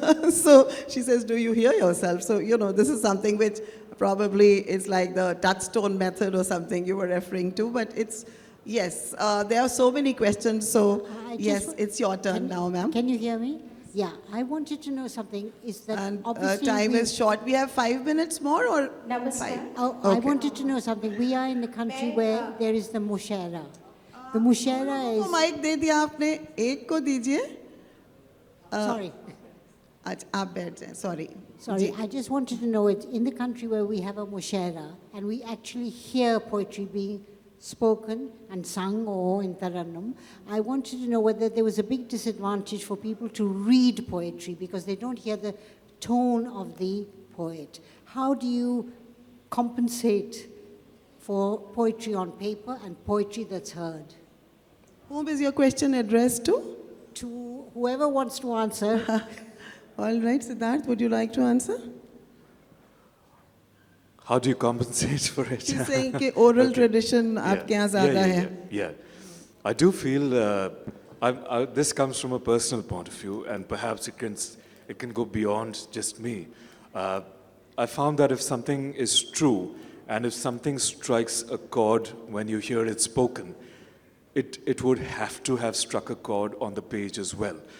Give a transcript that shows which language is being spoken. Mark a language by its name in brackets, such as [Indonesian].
[English] So she says, do you hear yourself? So, you know, this is something which probably is like the touchstone method or something you were referring to, but it's, yes, there are so many questions, so yes, it's your turn now, ma'am. Can you hear me? Yeah, I wanted to know something, is that And obviously time is short. We have 5 minutes more or [Hindi] Namaskar. [English] 5? Oh, I wanted to know something. We are in a country where there is the mushera. The mushera [Hindi] तो [English] is... [Hindi] mic दे दिया आपने, एक को दीजिए. [English] Sorry. [Hindi] अच्छा, आप बैठ जाएं, sorry. [English] Sorry, I just wanted to know it. In the country where we have a mushera and we actually hear poetry being spoken and sung or in Tarannum, I wanted to know whether there was a big disadvantage for people to read poetry because they don't hear the tone of the poet. How do you compensate for poetry on paper and poetry that's heard? Whom is your question addressed to? To whoever wants to answer. All right, Siddharth, would you like to answer? How do you compensate for it? She's saying [Hindi] कि [English] oral tradition [Hindi] आपके यहाँ ज़्यादा है. [English] Yeah. I do feel this comes from a personal point of view, and perhaps it can go beyond just me. I found that if something is true, and if something strikes a chord when you hear it spoken, it would have to have struck a chord on the page as well.